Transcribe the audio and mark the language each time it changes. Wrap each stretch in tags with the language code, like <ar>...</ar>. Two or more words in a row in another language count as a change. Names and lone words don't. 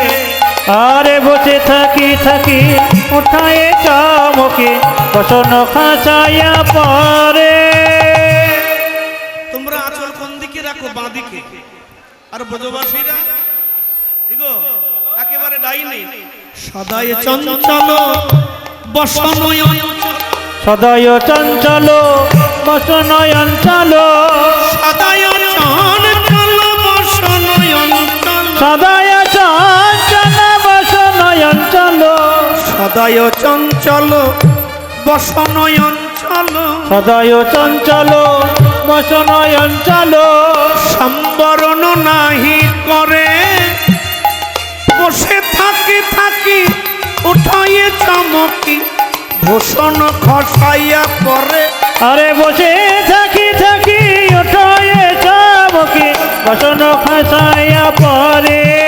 <bn>আরে বসে থাকি থাকি উঠায়ে চামকে বসন খাসাইয়া পরে। তোমরা আঁচল কোন দিকে রাখো? বাঁ দিকে। আর ব্রজবাসীরা দেখো একেবারে ডাইনে। সদায় চঞ্চল বসনয় অঞ্চল, সদয় চঞ্চল বসনয় অঞ্চল, সদায় চঞ্চল বসনয় অঞ্চল, সদয় চঞ্চল বসনয় অঞ্চল, সদায় চঞ্চল বসনয় অঞ্চল, সদয় চঞ্চল বসনয় অঞ্চল, সম্বরণ নাহি করে বসে থাকি থাকি উঠাইয়ে চমকি ভূষণ খসাইয়া পরে। আরে বসে থাকি থাকি উঠায়ে চামকে বসন খাসাইয়া পরে।</bn>